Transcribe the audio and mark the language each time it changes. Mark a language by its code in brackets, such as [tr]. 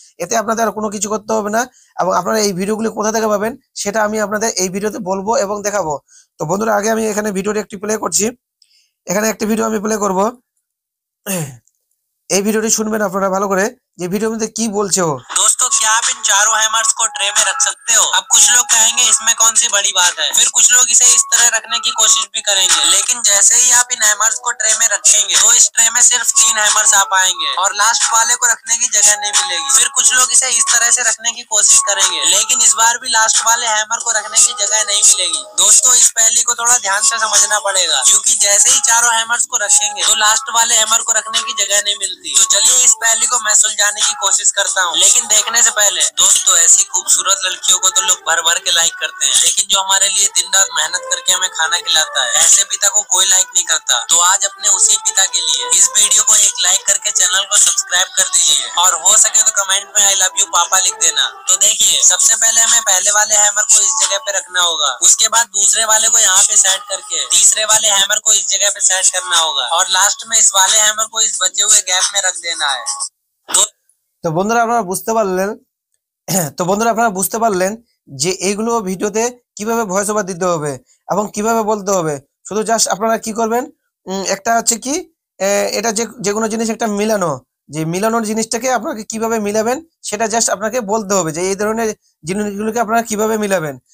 [bn] এতে আপনাদের আর কোনো কিছু করতে হবে না। এবং আপনারা এই ভিডিওগুলি কোথা থেকে পাবেন, সেটা আমি আপনাদের এই ভিডিওতে বলবো এবং দেখাবো। তো বন্ধুরা, আগে আমি এখানে ভিডিওটি একটি প্লে করছি। এখানে একটি ভিডিও আমি প্লে করব। এই ভিডিওটি শুনবেন আপনারা ভালো করে, যে ভিডিওর মধ্যে কি বলছে ও। [hi] दोस्तों, क्या आप इन चारों हैमर्स को ट्रे में रख सकते हो? अब कुछ लोग कहेंगे इसमें कौन सी बड़ी बात है, फिर कुछ लोग इसे इस तरह रखने की कोशिश भी करेंगे। लेकिन जैसे ही आप इन हैमर्स को ट्रे में रखेंगे, तो इस ट्रे में सिर्फ 3 हैमर्स आ पाएंगे और लास्ट वाले को रखने की जगह नहीं मिलेगी। फिर कुछ लोग इसे इस तरह से रखने की कोशिश करेंगे, लेकिन इस बार भी लास्ट वाले हैमर को रखने की जगह नहीं मिलेगी। दोस्तों, इस पहेली को थोड़ा ध्यान से समझना पड़ेगा, क्योंकि जैसे ही चारों हैमर्स को रखेंगे, तो लास्ट वाले हैमर को रखने की जगह नहीं मिलती। तो चलिए इस पहेली को मैं सुलझाने की कोशिश करता हूँ। लेकिन देखने से पहले दोस्तों, ऐसी खूबसूरत लड़कियों को तो लोग भर भर के लाइक करते हैं, लेकिन जो हमारे लिए दिन रात मेहनत करके हमें खाना खिलाता है, ऐसे पिता को कोई लाइक नहीं करता। तो आज अपने उसी पिता के लिए इस वीडियो को एक लाइक करके चैनल को सब्सक्राइब कर दीजिए, और हो सके तो कमेंट में [en] I love you पापा [hi] लिख देना। तो देखिए, सबसे पहले हमें पहले वाले हैमर को इस जगह पे रखना होगा, उसके बाद दूसरे वाले को यहाँ पे सेट करके तीसरे वाले हैमर को इस जगह पे सेट करना होगा, और लास्ट में इस वाले हैमर को इस बचे हुए गैप में रख देना है। [bn] তো বন্ধুরা, আপনারা বুঝতে পারলেন। তো বন্ধুরা, আপনারা বুঝতে পারলেন যে এইগুলো ভিডিওতে কিভাবে ভয়েস ওভার দিতে হবে এবং কিভাবে বলতে হবে। শুধু জাস্ট আপনারা কি করবেন, একটা হচ্ছে কি, এটা যে কোনো জিনিস একটা মিলানো, যে মিলানোর জিনিসটাকে আপনাকে কিভাবে মিলাবেন, সেটা জাস্ট আপনাকে বলতে হবে যে এই ধরনের জিনিসগুলোকে আপনারা কিভাবে মিলাবেন।